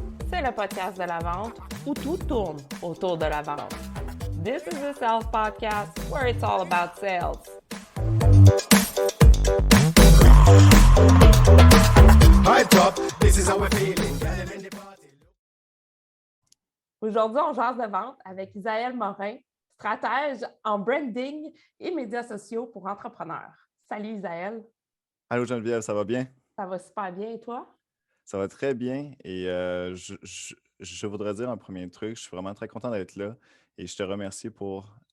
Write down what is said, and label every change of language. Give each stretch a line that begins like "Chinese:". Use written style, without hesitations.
French: C'est le podcast de la vente où tout tourne autour de la vente.
English: This is the Sales Podcast where it's all about sales. High top, this is how we're feeling. Get in the party.
French: Aujourd'hui, on jase de vente avec Isaël Morin, stratège en branding et médias sociaux pour entrepreneurs. Salut Isaël, Allô Geneviève, ça va bien? ça va super bien et toi? Ça va très bien et je voudrais dire un premier truc, je suis vraiment très content d'être là et je te remercie pour